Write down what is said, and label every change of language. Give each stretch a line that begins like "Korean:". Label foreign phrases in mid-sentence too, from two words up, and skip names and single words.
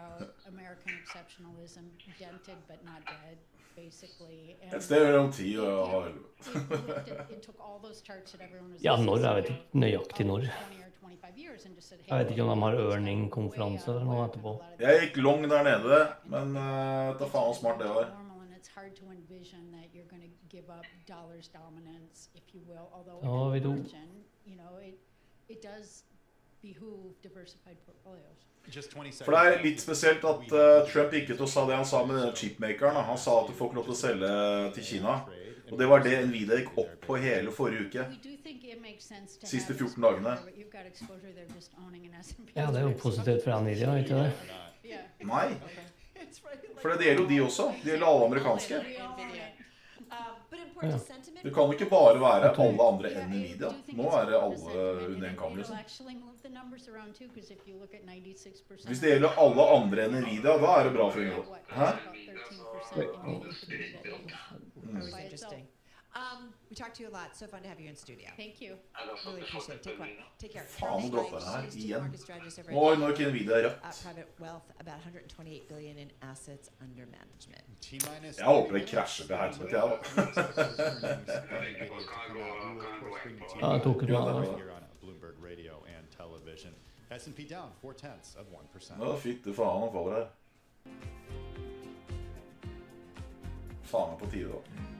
Norwegian: Et sted mellom 10 og halv 11. Ja, når, jeg vet ikke nøyaktig når. Jeg vet ikke om de har earning-konferanse eller noe etterpå. Jeg gikk long der nede, men det er faen smart det var.
English: Hard to envision that you're going to give up dollars dominance, if you will. Although in margin, you know, it does behoove diversified portfolios.
Norwegian: For det er litt spesielt at Trump gikk ut og sa det han sa med denne chipmakeren. Han sa at du får ikke lov til å selge til Kina. Og det var det Nvidia gikk opp på hele forrige uke. Siste 14 dagene. Ja, det er jo positivt for Nvidia, ikke det? Nei. For det gjelder jo de også. Det gjelder alle amerikanske. Ja. Det kan ikke bare være alle andre enn Nvidia. Nå er det alle under en kam, liksom. Hvis det gjelder alle andre enn Nvidia, da er det bra for en gang. Hæ?
English: We talked to you a lot. So fun to have you in studio. Thank you. Really appreciate it. Take care.
Norwegian: Faen, nå dropper den her igjen. Oi, nå er ikke Nvidia rødt.
English: Private wealth, about 128 billion in assets under management.
Norwegian: Jeg håper det krasjer til helvete, jeg da. Ja, jeg tok ut meg da.
English: Bloomberg Radio and television. S&P down 0.4%.
Norwegian: Ja, fytte faen han faller her. Faen er på tide da.